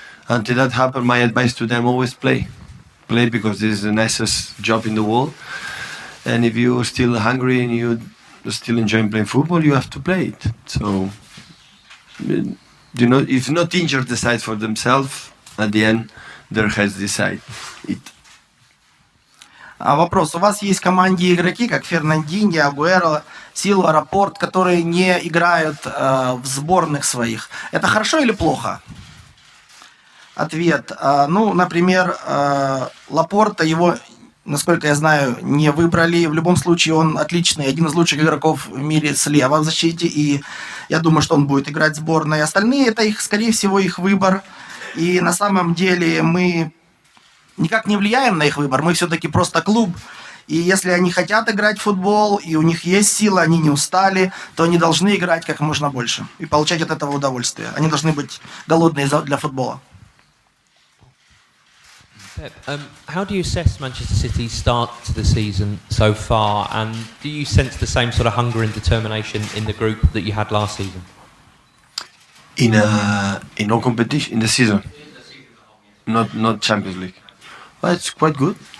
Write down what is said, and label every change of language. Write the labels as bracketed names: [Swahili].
[English] Until that happens, my advice to them, always play. Play because this is the nicest job in the world. And if you're still hungry and you still enjoying playing football, you have to play it. So, if not injured decide for themselves, at the end, their heads decide it. [Russian] Вопрос. У вас есть в команде игроки, как Фернандиньо, Агуэро, Силва, Рапорт, которые не играют в сборных своих. Это хорошо или плохо? Ответ. Например, Лапорта, его, насколько я знаю, не выбрали. В любом случае, он отличный, один из лучших игроков в мире слева в защите. И я думаю, что он будет играть в сборной. Остальные, это скорее всего, их выбор. И на самом деле мы никак не влияем на их выбор. Мы все-таки просто клуб. И если они хотят играть в футбол, и у них есть сила, они не устали, то они должны играть как можно больше и получать от этого удовольствие. Они должны быть голодные для футбола. [English] How do you assess Manchester City's start to the season so far, and do you sense the same sort of hunger and determination in the group that you had last season? In all competition, in the season, not Champions League. Well, it's quite good.